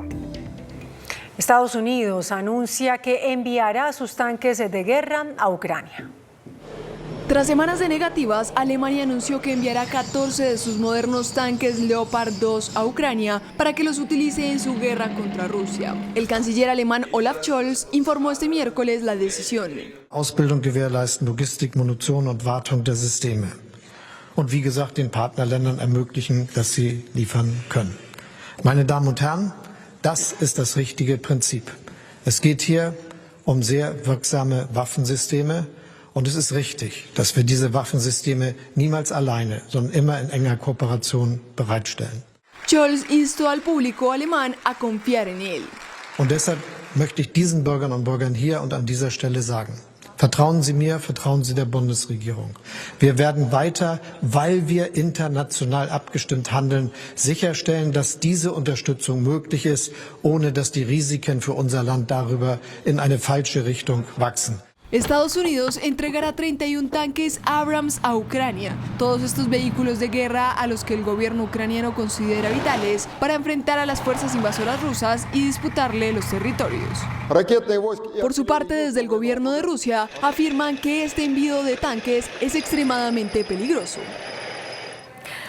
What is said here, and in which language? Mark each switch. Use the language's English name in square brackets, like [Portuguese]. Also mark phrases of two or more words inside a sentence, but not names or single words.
[Spanish] Estados Unidos anuncia que enviará sus tanques de guerra a Ucrania. Tras semanas de negativas, Alemania anunció que enviará 14 de sus modernos tanques Leopard 2 a Ucrania para que los utilice en su guerra contra Rusia. El canciller alemán Olaf Scholz informó este miércoles la decisión. [German] Ausbildung gewährleisten, Logistik, Munition und Wartung der Systeme. Und wie gesagt, den Partnerländern ermöglichen, dass sie liefern können. Meine Damen und Herren, das ist das richtige Prinzip. Es geht hier um sehr wirksame Waffensysteme. Und es ist richtig, dass wir diese Waffensysteme niemals alleine, sondern immer in enger Kooperation bereitstellen. [Spanish] Scholz instó al público alemán a confiar en él. [German] Und deshalb möchte ich diesen Bürgern und Bürgern hier und an dieser Stelle sagen: Vertrauen Sie mir, vertrauen Sie der Bundesregierung. Wir werden weiter, weil wir international abgestimmt handeln, sicherstellen, dass diese Unterstützung möglich ist, ohne dass die Risiken für unser Land darüber in eine falsche Richtung wachsen. [Spanish] Estados Unidos entregará 31 tanques Abrams a Ucrania, todos estos vehículos de guerra a los que el gobierno ucraniano considera vitales para enfrentar a las fuerzas invasoras rusas y disputarle los territorios. Por su parte, desde el gobierno de Rusia afirman que este envío de tanques es extremadamente peligroso.